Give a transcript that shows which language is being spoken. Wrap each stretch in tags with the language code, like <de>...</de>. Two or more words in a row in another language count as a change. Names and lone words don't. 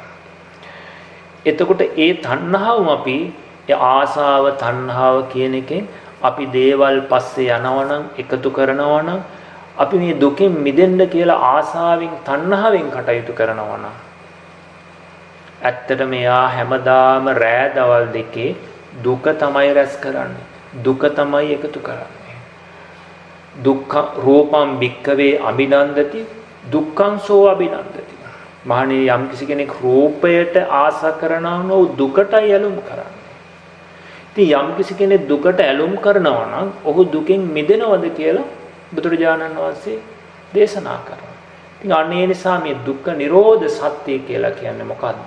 <si>එතකොට ඒ තණ්හාවම අපි ආසාව තණ්හාව කියන එකෙන් අපි දේවල් පස්සේ යනවනම් එකතු කරනවනම් අපි මේ දුකෙන් මිදෙන්න කියලා ආසාවෙන් තණ්හාවෙන් කටයුතු කරනවනම් ඇත්තටම එයා හැමදාම රෑ දවල් දෙකේ දුක තමයි රැස් කරන්නේ. දුක තමයි එකතු කරන්නේ.</si> <pi>දුක්ඛ රූපම් භික්ඛවේ අභිනන්දති දුක්ඛං සෝ අභිනන්දති.</pi> <si>මහණේ යම් කිසි කෙනෙක් රූපයට ආස කරනවා නම් දුකටයි ඇලුම් කරන්නේ. ඉතින් යම් කිසි කෙනෙක් දුකට ඇලුම් කරනවා නම් ඔහු දුකෙන් මිදෙනවද කියලා බුදුරජාණන් වහන්සේ දේශනා කරනවා. ඉතින් අනේ නිසා මේ දුක්ඛ නිරෝධ සත්‍ය කියලා කියන්නේ මොකද්ද?</si>